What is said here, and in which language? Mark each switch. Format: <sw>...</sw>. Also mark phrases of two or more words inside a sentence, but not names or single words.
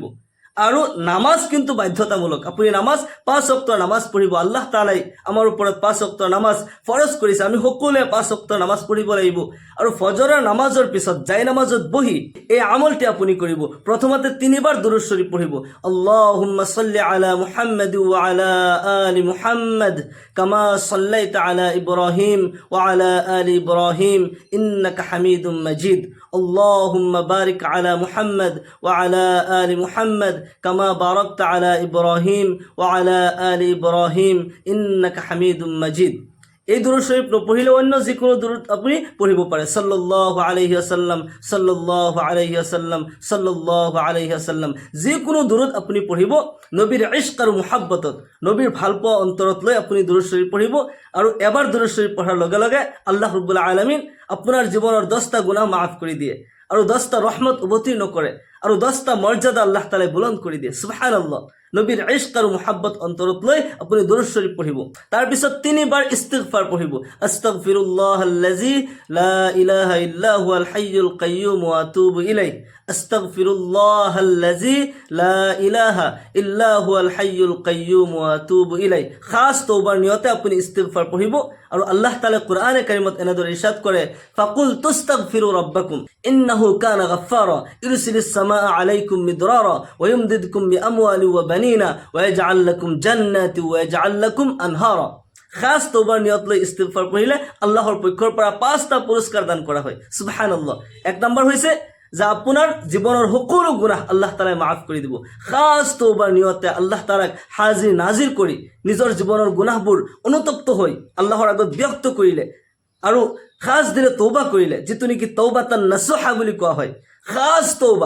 <as>আৰু নামাজ কিন্তু বাধ্যতামূলক। আপুনি নামাজ 5 ওয়াক্ত নামাজ পঢ়িব।</as> <ar>الله تعالى</ar> <as>আমাৰ ওপৰত 5 ওয়াক্ত নামাজ ফৰজ কৰিছে, আমি সকলোৱে 5 ওয়াক্ত নামাজ পঢ়িব লাগিব। আৰু ফজৰৰ নামাজৰ পিছত জাই নামাজত বহি এই আমলটি আপুনি কৰিব। প্ৰথমতে 3 বাৰ দুৰুদ শৰীফ পঢ়িব।</as> <ar>اللهم صل على محمد وعلى آل محمد كما صليت على إبراهيم وعلى آل إبراهيم إنك حميد مجيد. اللهم بارك على محمد وعلى آل محمد كما باركت على إبراهيم وعلى آل إبراهيم إنك حميد مجيد.</ar> <as>এই দুরূদ শরীফ নপঢ়িলে অন্য যিকোনো দুরূদ আপুনি পঢ়িব পাৰে।</as> <ar>صلى الله عليه وسلم، صلى الله عليه وسلم، صلى الله عليه وسلم,</ar> <as>যিকোনো দুরূদ আপুনি পঢ়িব নবীৰ ইশক আৰু মুহাব্বতত, নবীৰ ভালপোৱা অন্তৰত লৈ আপুনি দুরূদ শরীফ পঢ়িব। আৰু এবাৰ দুরূদ শরীফ পঢ়াৰ লগে লগে</as> <ar>الله رب العالمين</ar> <as>আপোনাৰ জীৱনৰ 10টা গুনাহ মাফ কৰি দিয়ে, আৰু 10টা ৰহমত অৱতীৰ্ণ কৰে, আৰু 10টা মৰ্যাদা</as> <ar>الله تعالى</ar> <as>বুলন্দ কৰি দিয়ে। সুবহানাল্লাহ। নবীৰ ইশক আৰু মুহাব্বত অন্তৰত লৈ আপুনি দুরূদ শরীফ পঢ়িব। তাৰ পিছত 3 বাৰ ইস্তিগফাৰ পঢ়িব।</as> <ar>أستغفر الله الذي لا إله إلا هو الحي القيوم وأتوب إليه. أستغفر الله الذي لا إله إلا هو الحي القيوم وأتوب إليه.</ar> <as>খাস তওবার নিয়তে আপুনি ইস্তিগফার পঢ়িব। আৰু আল্লাহ তাআলা কোরআনে কারিমত এনেদৰে ইরশাদ কৰে,</as> <ar>فقلت استغفروا ربكم إنه كان غفارا يرسل السماء عليكم مدرارا ويمددكم بأموال وبنين ويجعل لكم جنات ويجعل لكم أنهارا.</ar> <as>খাস তওবার নিয়ত লৈ ইস্তিগফার পঢ়িলে আল্লাহৰ পক্ষৰ পৰা 5টা পুৰস্কাৰ দান কৰা হয়। সুবহানাল্লাহ। 1 নম্বৰ হৈছে যে আপোনাৰ জীৱনৰ সকলো গুনাহ</as> <ar>الله تعالى</ar> <as>মাফ কৰি দিব। খাস তওবার নিয়তে</as> <ar>الله تعالى</ar> <as>হাজিৰ নাজিৰ কৰি নিজৰ জীৱনৰ গুনাহবোৰ অনুতপ্ত হৈ আল্লাহৰ আগত ব্যক্ত কৰিলে আৰু খাস দিলে তওবা কৰিলে, যিটো নেকি</as> <ar>توبة نصوحا</ar> <as>বুলি কোৱা হয়, খাস তওবা।</as>